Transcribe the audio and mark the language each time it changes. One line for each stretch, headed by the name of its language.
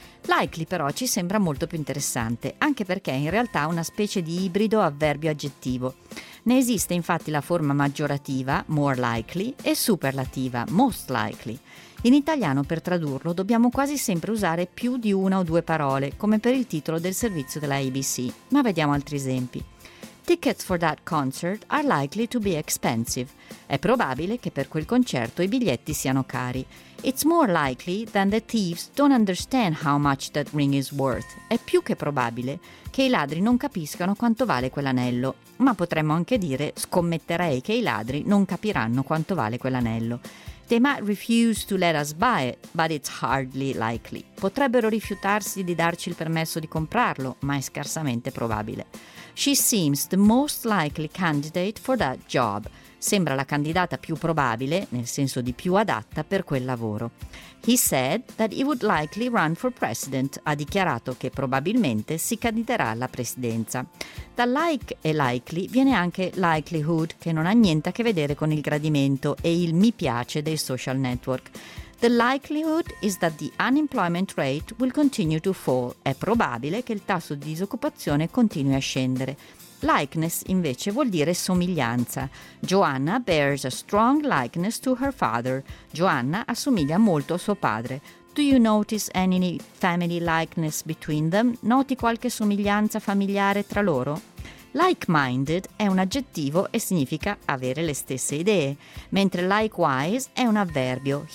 Italian: Likely però ci sembra molto più interessante, anche perché è in realtà una specie di ibrido avverbio-aggettivo. Ne esiste infatti la forma maggiorativa, more likely, e superlativa, most likely. In italiano, per tradurlo, dobbiamo quasi sempre usare più di una o due parole, come per il titolo del servizio della ABC. Ma vediamo altri esempi.
English: Tickets for that concert are likely to be expensive.
Italian: È probabile che per quel concerto i biglietti siano cari.
English: It's more likely than the thieves don't understand how much that ring is worth.
Italian: È più che probabile che i ladri non capiscano quanto vale quell'anello. Ma potremmo anche dire, scommetterei che i ladri non capiranno quanto vale quell'anello.
English: They might refuse to let us buy it, but it's hardly likely.
Italian: Potrebbero rifiutarsi di darci il permesso di comprarlo, ma è scarsamente probabile.
English: She seems the most likely candidate for that job.
Italian: Sembra la candidata più probabile, nel senso di più adatta, per quel lavoro.
English: He said that he would likely run for president.
Italian: Ha dichiarato che probabilmente si candiderà alla presidenza. Da like e likely viene anche likelihood, che non ha niente a che vedere con il gradimento e il mi piace dei social network.
English: The likelihood is that the unemployment rate will continue to fall.
Italian: È probabile che il tasso di disoccupazione continui a scendere. Likeness, invece, vuol dire somiglianza.
English: Joanna bears a strong likeness to her father.
Italian: Joanna assomiglia molto a suo padre.
English: Do you notice any family likeness between them?
Italian: Noti qualche somiglianza familiare tra loro? Like-minded è un aggettivo e significa avere le stesse idee, mentre likewise è un avverbio.